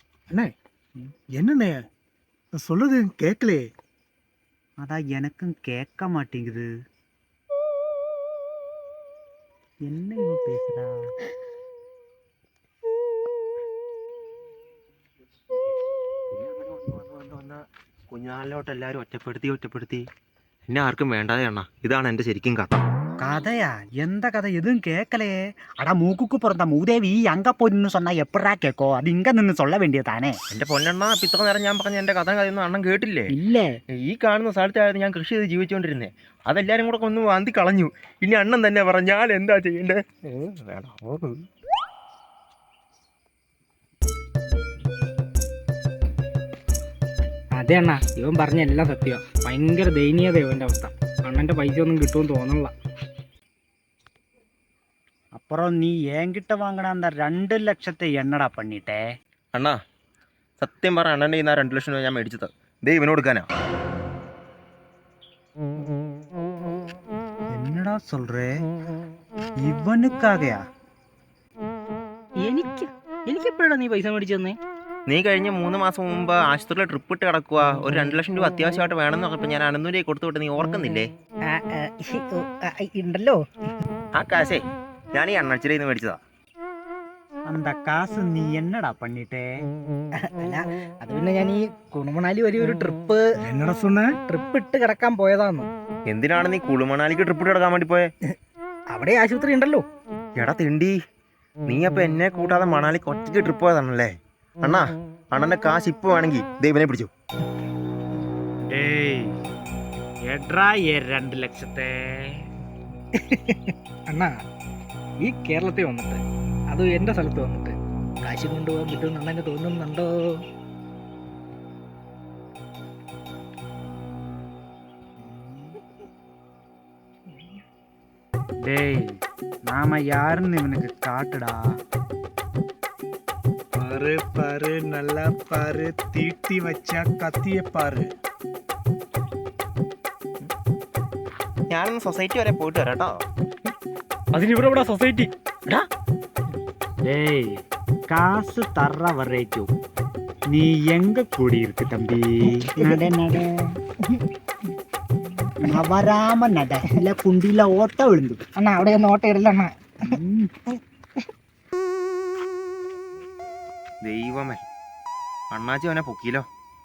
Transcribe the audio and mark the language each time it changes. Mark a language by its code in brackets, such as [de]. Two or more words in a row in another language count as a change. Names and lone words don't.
[ta] அண்ணே என்னண்ணே சொல்றது கேட்கலையே. அதான் எனக்கும் கேட்க மாட்டேங்குது. என்ன இவன் பேசுறா? [ml] കുഞ്ഞാലിലോട്ട് എല്ലാവരും ഒറ്റപ്പെടുത്തി എന്നെ ആർക്കും വേണ്ടാതെ അണ്ണാ. ഇതാണ് എൻ്റെ ശരിക്കും കഥ. [ta] கதையா? எந்த கதை எதுவும் கேட்கலையே. அடா மூக்குக்கு பிறந்த மூதேவி அங்க போய் நின்று சொன்னா எப்படா கேட்கும்? அது இங்க நின்று சொல்ல வேண்டியதானே. [ml] എൻ്റെ പൊന്നെണ്ണ ഇപ്പം ഇത്ര നേരം ഞാൻ പറഞ്ഞ എൻ്റെ കഥയൊന്നും അണ്ണൻ കേട്ടില്ലേ? [ta] இல்ல [ml] ഈ കാണുന്ന സ്ഥലത്തായിരുന്നു ഞാൻ കൃഷി ചെയ്ത് ജീവിച്ചുകൊണ്ടിരുന്നേ. അതെല്ലാരും കൂടെ ഒന്ന് വാന്തി കളഞ്ഞു. ഇനി അണ്ണൻ തന്നെ പറ ഞാൻ എന്താ ചെയ്യണ്ടേ? വേണം. അതെ അണ്ണാ, ഇവൻ പറഞ്ഞ എല്ലാം സത്യമാണ്. ഭയങ്കര ദയനീയത ഇവന്റെ അവസ്ഥ. അണ്ണന്റെ പൈസ ഒന്നും കിട്ടുമെന്ന് തോന്നണില്ല. [ta] அப்புறம் நீ என்கிட்ட வாங்கின அந்த 2 லட்சத்தை என்னடா பண்ணிட்டே? [ml] അണ്ണാ സത്യം പറ, അണ്ണൻ്റെ ഈ 2 ലക്ഷം രൂപ ഞാൻ മേടിച്ചത് ദേ ഇവന് കൊടുക്കാനാ. [ta] என்னடா சொல்றே? இவனுக்காகயா? [ml] എനിക്കെപ്പോഴാണ് നീ പൈസ മേടിച്ചു തന്നെ? നീ കഴിഞ്ഞ 3 മാസം മുമ്പ് ആശുപത്രിയിൽ ട്രിപ്പ് ഇട്ട് കിടക്കുക. ഒരു 2 ലക്ഷം രൂപ അത്യാവശ്യമായിട്ട് വേണമെന്ന് പറഞ്ഞപ്പോൾ ഞാൻ അനന്തൂരിയെ കൊടുത്തു വിട്ട് നീ ഓർക്കുന്നില്ലേ? ഉണ്ടല്ലോ. ആ കാശേ ഞാൻ ഈ അണ്ണച്ചിരിയിൽ നിന്ന് മേടിച്ചതാ. [ta] அந்த காசு நீ என்னடா பண்ணிட்டே? [ml] അല്ല, അത് പിന്നെ ഞാൻ ഈ കുണുമണാലി വരെ ഒരു ട്രിപ്പ് [ta] என்னடா சொன்ன? [ml] ഇട്ട് കിടക്കാൻ പോയതാന്ന്. എന്തിനാണ് നീ കുളുമണാലിക്ക് ട്രിപ്പ് ഇട്ട് കിടക്കാൻ വേണ്ടി പോയെ? അവിടെ ആശുപത്രി ഉണ്ടല്ലോ. എടാ തിണ്ടി, നീ അപ്പൊ എന്നെ കൂട്ടാതെ മണാലിക്ക് ഒറ്റയ്ക്ക് ട്രിപ്പ് പോയതാണല്ലേ? അണ്ണാ അണ്ണന്റെ കാശ് ഇപ്പൊ വേണമെങ്കിൽ ദൈവനെ പിടിച്ചു. [ta] டேய் எட்ரா 2 லட்சத்தை? [ml] അണ്ണാ, ഈ കേരളത്തിൽ വന്നിട്ട്, അത് എന്റെ സ്ഥലത്ത് വന്നിട്ട് കാശ് കൊണ്ടുപോകാൻ പറ്റുമെന്ന് അണ്ണന് തോന്നുന്നുണ്ടോ? [ta] டேய் நாம யாருன்னு இவனுக்கு காட்டுடா. பாரு பாரு நல்லா பாரு, தீட்டி வச்சா கத்திய பாரு. [ml] ഞാനൊന്ന് സൊസൈറ്റി വരെ പോയിട്ട് വരാം കേട്ടോ. അതിനിവിടെ സൊസൈറ്റി. [ta] டேய் காசு தர்ற வரைக்கும் நீ எங்க கூடியிருக்கு தம்பி? நட நட நவராம நட, இல்ல குண்டில ஓட்ட விழுந்து. [ml] അണ്ണാ അവിടെ ഒന്നും ഓട്ട ഇടില്ല അണ്ണാ. ദൈവമേ, അണ്ണാച്ചി അവനെ പൊക്കിയില്ലോ.